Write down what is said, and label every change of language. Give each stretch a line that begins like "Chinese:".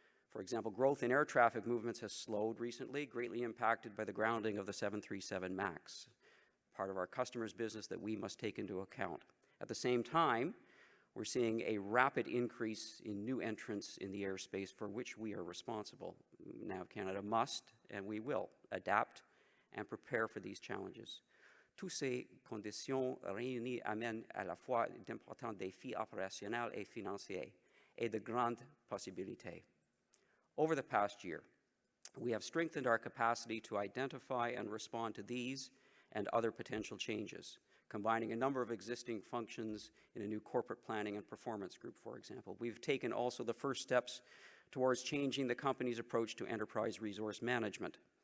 English: For example, growth in air traffic movements has slowed recently, greatly impacted by the grounding of the 737 MAX, part of our customers' business that we must take into account. At the same time, we're seeing a rapid increase in new entrants in the airspace for which we are responsible. NAV Canada must, and we will, adapt and prepare for these challenges.
French: Toutes ces conditions réunies amènent à la fois d'importants défis opérationnels et financiers, et de grandes possibilités.
English: Over the past year, we have strengthened our capacity to identify and respond to these and other potential changes, combining a number of existing functions in a new corporate planning and performance group, for example. We've taken also the first steps towards changing the company's approach to enterprise resource management.